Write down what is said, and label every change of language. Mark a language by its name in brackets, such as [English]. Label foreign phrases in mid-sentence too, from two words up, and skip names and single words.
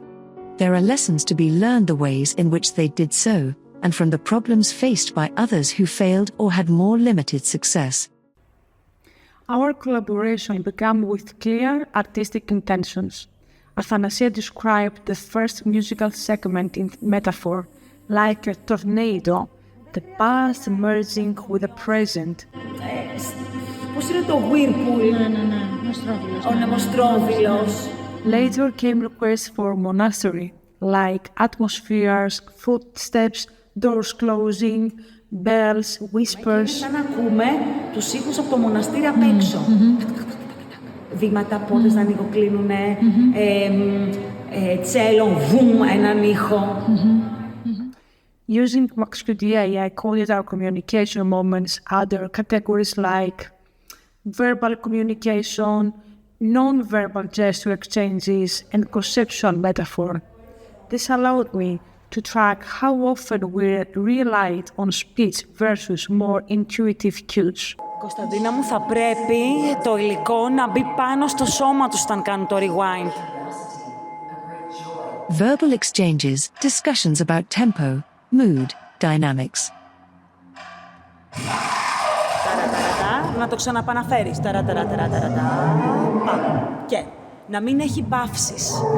[English] There are lessons to be learned, the ways in which they did so, and from the problems faced by others who failed or had more limited success. Our collaboration began with clear artistic intentions. Athanasia described the first musical segment in metaphor, like a tornado, the past merging with the present. [Greek] Πώς είναι το whirlpool, ο νεμοστρόβιλος. [English] Later came requests for monastery, like atmospheres, footsteps, doors closing, bells, whispers. [Greek] Σαν να ακούμε τους ήχους από το μοναστήρι απ' έξω. Βήματα, πόρτες να ανοιγοκλίνουνε, τσέλο, βουμ, έναν ήχο. [English] Using Max QDA, I coded our communication moments other categories like verbal communication, non-verbal gesture exchanges, and conceptual metaphor. This allowed me to track how often we relied on speech versus more intuitive cues. [Greek] Κωνσταντίνα μου, θα πρέπει το υλικό να μπει πάνω στο σώμα τους όταν κάνουν το rewind. [English] Verbal exchanges, discussions about tempo, mood, dynamics. [Greek] Να το ξαναπαναφέρεις. Και να μην έχει παύσεις.